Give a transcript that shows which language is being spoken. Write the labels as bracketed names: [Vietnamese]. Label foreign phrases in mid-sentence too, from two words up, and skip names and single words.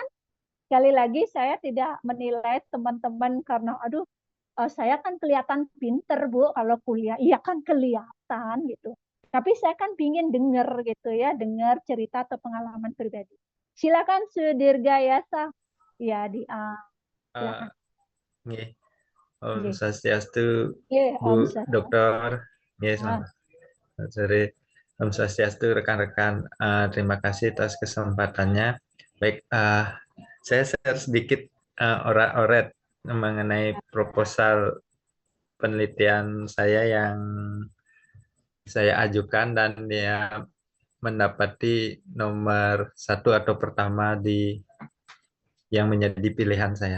[Indonesian] Sekali lagi, saya tidak menilai teman-teman karena, aduh, saya kan kelihatan pinter, Bu, kalau kuliah. Iya kan kelihatan gitu. Tapi saya kan pingin dengar gitu ya, dengar cerita atau pengalaman pribadi. Silakan Sudirgayasa. Ya, silakan. Nggih. Om Nggih. Swastiastu, Nggih, Om Bu Swastiastu. Dokter. Nggih, Ah, selamat sore. [Sanskrit] Om Swastiastu, [Indonesian] rekan-rekan. Terima kasih atas kesempatannya. Baik, saya share sedikit orat-oret mengenai proposal penelitian saya yang saya ajukan dan dia mendapati nomor 1 atau pertama di yang menjadi pilihan saya.